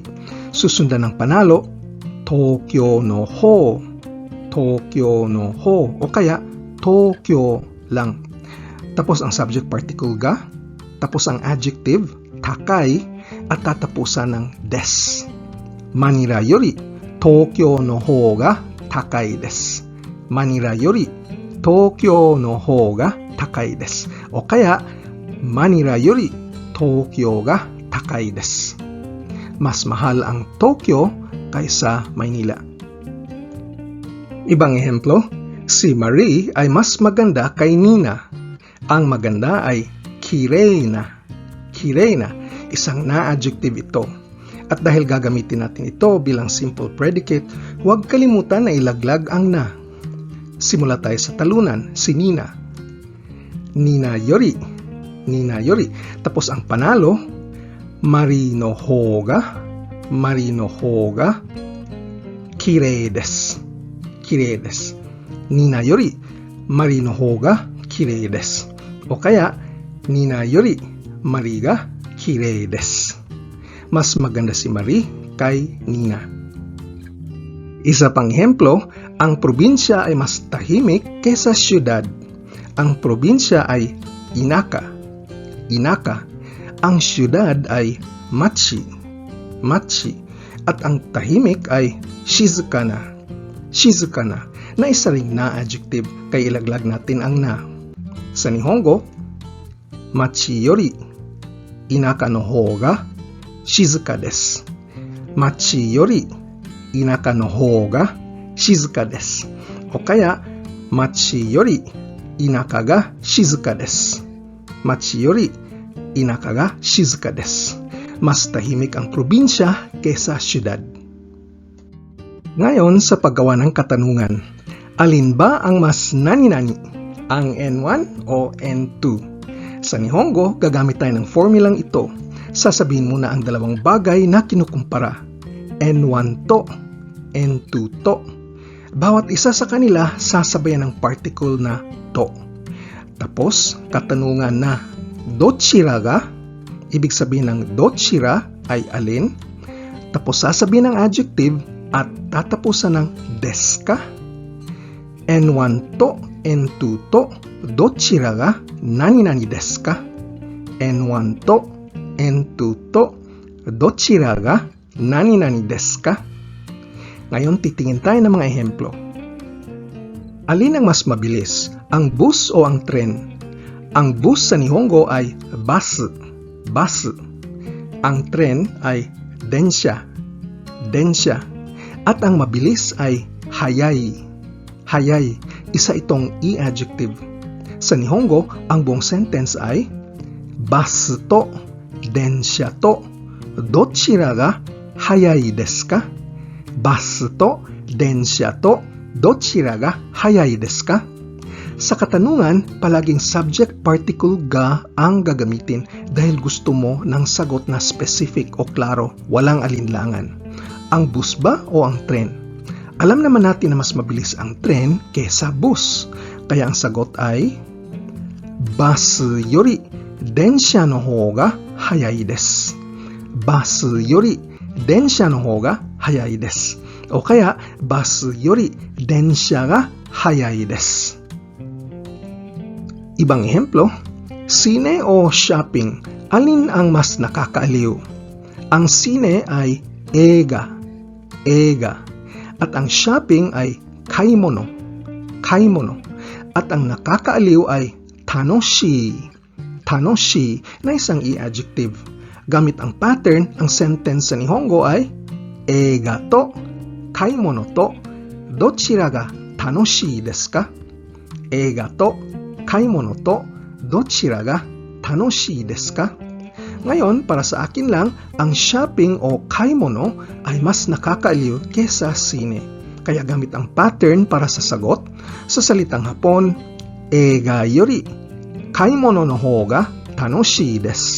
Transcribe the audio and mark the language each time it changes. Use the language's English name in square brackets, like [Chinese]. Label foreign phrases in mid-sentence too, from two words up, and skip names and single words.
[Filipino] Susundan ng panalo, [Japanese] 東京の方. 東京の方. [Filipino] O kaya, Tokyo lang. Tapos ang subject particle ga. Tapos ang adjective, takai. At tatapusan ng des. [Japanese] マニラより東京の方が高いです。マニラより東京の方が高いです。 [Filipino] O kaya, [Japanese] マニラより東京が高いです. [Filipino] Mas mahal ang Tokyo kaysa Maynila. Ibang ehemplo, si Marie ay mas maganda kay Nina. Ang maganda ay [Japanese] きれいな. きれいな, [Filipino] isang na-adjective ito. At dahil gagamitin natin ito bilang simple predicate, huwag kalimutan na ilaglag ang na. Simula tayo sa talunan, si Nina. [Japanese] ニナより。ニナより. [Filipino] Tapos ang panalo, [Japanese] マリーの方が. マリーの方がきれいです. きれいです. ニナよりマリーの方がきれいです. [Filipino] O kaya, [Japanese] ニナよりマリーがきれいです. [Filipino] Mas maganda si Marie kay Nina. Isa pang ehemplo, ang probinsya ay mas tahimik kaysa syudad. Ang probinsya ay inaka. Inaka. Ang syudad ay machi. Machi. At ang tahimik ay [Japanese] 静かな. 静かな. [Filipino] Na isa ring na-adjective kay ilaglag natin ang na. Sa Nihongo, [Japanese] 町より田舎の方が静かです. 町より田舎の方が静かです. [Filipino] O kaya, [Japanese] 町より田舎が静かです. 町より田舎が静かです. [Filipino] Mas tahimik ang probinsya kaysa syudad. Ngayon sa paggawa ng katanungan, alin ba ang mas nani-nani? Ang N1 o N2? Sa Nihongo, gagamit tayo ng formulang ito. Sasabihin muna ang dalawang bagay na kinukumpara. [Japanese] N1 to, N2 to. [Filipino] Bawat isa sa kanila sasabayan ng particle na to. Tapos, katanungan na [Japanese] どちらが, [Filipino] ibig sabihin ng dochira ay alin. Tapos sasabihin ng adjective at tatapusan ng [Japanese] ですか. N1と、N2と、どちらが何々ですか? N1と、N2と、どちらが何々ですか? [Filipino] Ngayon titingin tayo ng mga ehemplo. Alin ang mas mabilis? Ang bus o ang tren? Ang bus sa Nihongo ay bus. Bus. Ang tren ay densha. Densha. At ang mabilis ay hayai. Hayai. Isa itong i-adjective. Sa Nihongo, ang buong sentence ay [Japanese] バスと電車とどちらが速いですか? バスと電車とどちらが速いですか? [Filipino] Sa katanungan, palaging subject particle ga ang gagamitin dahil gusto mo ng sagot na specific o klaro, walang alinlangan. Ang bus ba o ang tren? Alam naman natin na mas mabilis ang tren kaysa bus. Kaya ang sagot ay [Japanese] バスより電車の方が速いです. バスより電車の方が速いです. [Filipino] O kaya [Japanese] バスより電車が速いです. [Filipino] Ibang ehemplo, sine o shopping, alin ang mas nakakaaliw? Ang sine ay [Japanese] 映画、映画. [Filipino] At ang shopping ay [Japanese] 買い物、買い物. [Filipino] At ang nakakaaliw ay [Japanese] 楽しい、楽しい [Filipino] na isang i-adjective. Gamit ang pattern, ang sentence sa Nihongo ay [Japanese] 映画と買い物とどちらが楽しいですか? 映画と買い物とどちらが楽しいですか? [Filipino] Ngayon, para sa akin lang, ang shopping o kaimono ay mas nakakaaliw kesa sine. Kaya gamit ang pattern para sa sagot, sa salitang Hapon, [Japanese] 映画より買い物の方が楽しいです.